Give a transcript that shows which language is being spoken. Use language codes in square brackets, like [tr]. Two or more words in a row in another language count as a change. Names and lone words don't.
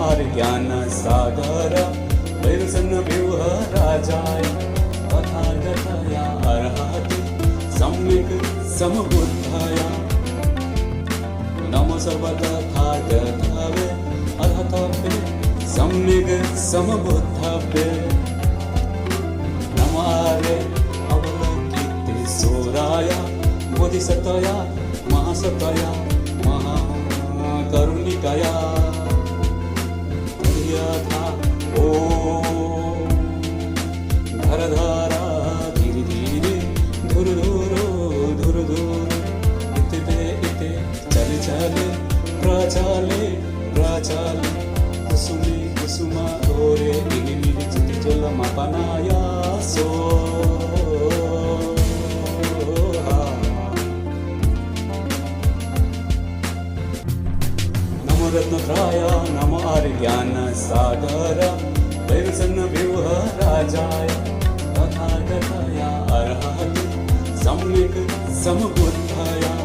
[sa] ज्ञान सागर वैरसन्व्यूह राजाय तथागतया अर्हति सम्यक् समबुद्धाय नमो सर्वतथागतावे अर्हतावे सम्यक् समबुद्धावे नमो आर्य अवलोकितेश्वराय बोधिसत्वया महासत्वया महाकरुणिकाय यथा ॐ धरधारा धीरे धीरे धुर धुर इते चले चले प्रचाले कुसुमे कुसुमा ओरे निगिमिरि चिति जलमापनाया सो नमो रत्नत्राय नमो आर्यज्ञान सागर वैरसन्व्यूह राजाय तथागतया अर्हति सम्यक् समबुद्धाय